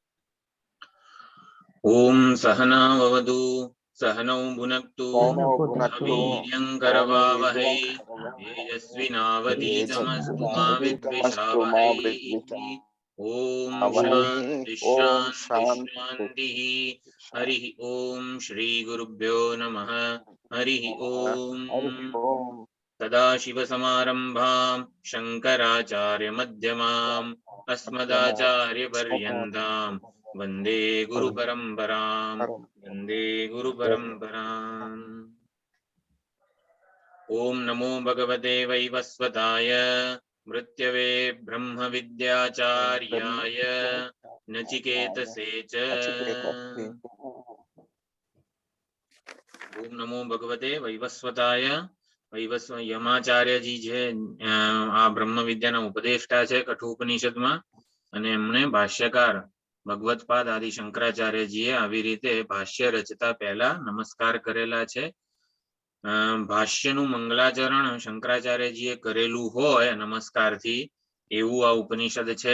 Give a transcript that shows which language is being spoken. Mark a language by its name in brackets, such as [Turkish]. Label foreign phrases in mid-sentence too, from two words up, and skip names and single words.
[Sanskrit] ओम सहना ववतु सहनौ भुनक्तु वीर्यं करवावहै तेजस्विनावधीतमस्तु मा विद्विषावहै. ओम शांति शांति शांति. हरि ओम श्री गुरुभ्यो नमः. हरि ओम. सदाशिवसमारंभां શંકરાચાર્યમધ્યમાम् अस्मदाचार्यपर्यन्तां वन्दे गुरुपरम्पराम्. वन्दे गुरुपरम्पराम्. ॐ नमो भगवते वैवस्वताय मृत्यवे ब्रह्मविद्याचार्याय नचिकेतसे च. ॐ नमो भगवते वैवस्वताय. [Gujarati] યમાચાર્યજી છે આ બ્રહ્મ વિદ્યાના ઉપદેષ્ટા છે કઠોપનિષદમાં, અને એમણે ભાષ્યકાર ભગવત્પાદ આદિ શંકરાચાર્યજીએ આવી રીતે ભાષ્ય રચતા પહેલા નમસ્કાર કરેલા છે. ભાષ્યનું મંગલાચરણ શંકરાચાર્યજીએ કરેલું હોય નમસ્કારથી એવું આ ઉપનિષદ છે.